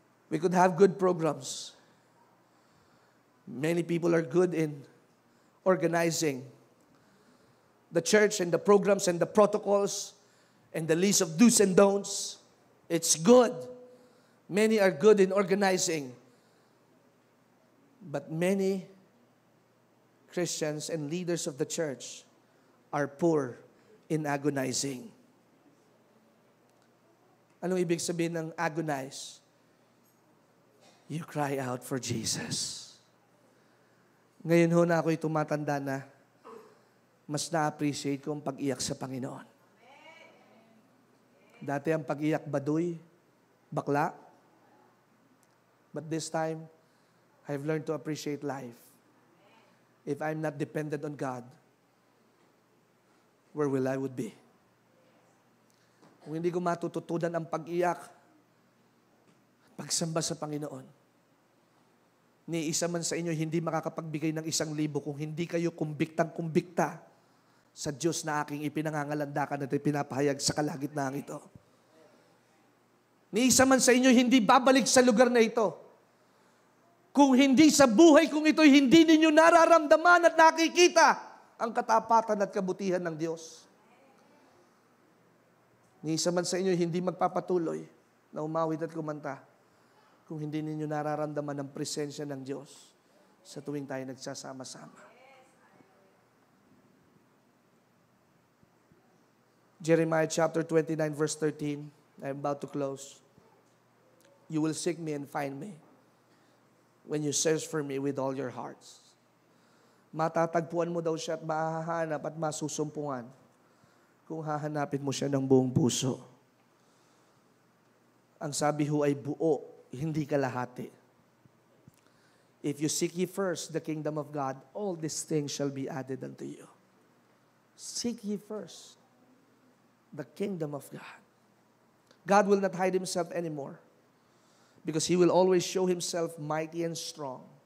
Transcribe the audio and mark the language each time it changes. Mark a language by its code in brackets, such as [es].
[en] We could have good programs. Many people are good in organizing the church and the programs and the protocols and the list of do's and don'ts. It's good. Many are good in organizing. But many Christians and leaders of the church are poor in agonizing. [tl] Anong ibig sabihin ng [en] agonize? You cry out for Jesus. [tl] Ngayon ho na ako'y tumatanda na, mas na-appreciate ko ang pag-iyak sa Panginoon. Dati ang pag-iyak baduy, bakla. [en] But this time, I've learned to appreciate life. If I'm not dependent on God, where will I would be? [tl] Kung hindi ko matututunan ang pag-iyak, pagsamba sa Panginoon, ni isa man sa inyo hindi makakapagbigay ng 1,000 kung hindi kayo kumbiktang-kumbikta sa Diyos na aking ipinangangalandakan at ipinapahayag sa kalagitnaan ito. Ni isa man sa inyo hindi babalik sa lugar na ito kung hindi sa buhay kung ito'y hindi ninyo nararamdaman at nakikita ang katapatan at kabutihan ng Diyos. Ni isa man sa inyo hindi magpapatuloy na umawit at kumanta kung hindi ninyo nararamdaman ang presensya ng Diyos sa tuwing tayo nagsasama-sama. [en] Jeremiah chapter 29 verse 13. I'm about to close. You will seek me and find me when you search for me with all your hearts. [tl] Matatagpuan mo daw siya at mahahanap at masusumpungan kung hahanapin mo siya ng buong puso. Ang sabi ho ay buo, hindi kalahati. [en] If you seek ye first the kingdom of God, all these things shall be added unto you. Seek ye first the kingdom of God. God will not hide Himself anymore because He will always show Himself mighty and strong.